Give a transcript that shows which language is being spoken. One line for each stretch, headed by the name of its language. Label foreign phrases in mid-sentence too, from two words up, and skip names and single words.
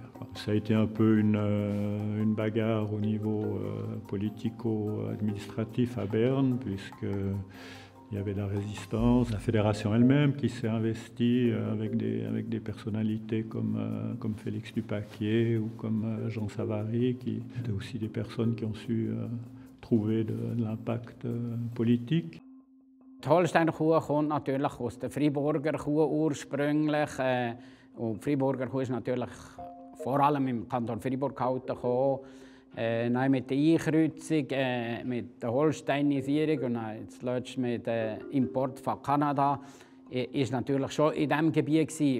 French: Ça a été un peu une bagarre au niveau politico-administratif à Berne, puisque il y avait la résistance, la fédération elle-même qui s'est investie avec des personnalités comme Félix Dupaquier ou comme Jean Savary, qui étaient aussi des personnes qui ont su trouver de l'impact politique.
German: Die Holsteiner Kuh kommt natürlich aus der Freiburger Kuh ursprünglich. Und die Freiburger Kuh ist natürlich vor allem im Kanton Freiburg gehalten. Dann mit der Einkreuzung, mit der Holsteinisierung und dann zuletzt mit dem Import von Kanada ist natürlich schon in diesem Gebiet gewesen.